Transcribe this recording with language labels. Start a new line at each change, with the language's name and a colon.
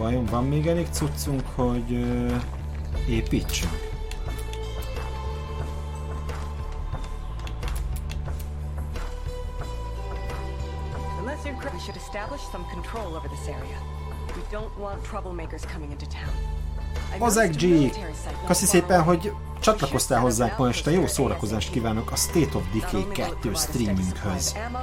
Hungarian: Van még elég cuccunk, hogy építsünk.
English: Unless you're crazy, we should establish some control over this area. We don't want troublemakers coming into town.
Hungarian: Bozek G, köszi szépen, hogy csatlakoztál hozzánk ma este. Jó szórakozást kívánok a State of Decay 2 streaminghöz.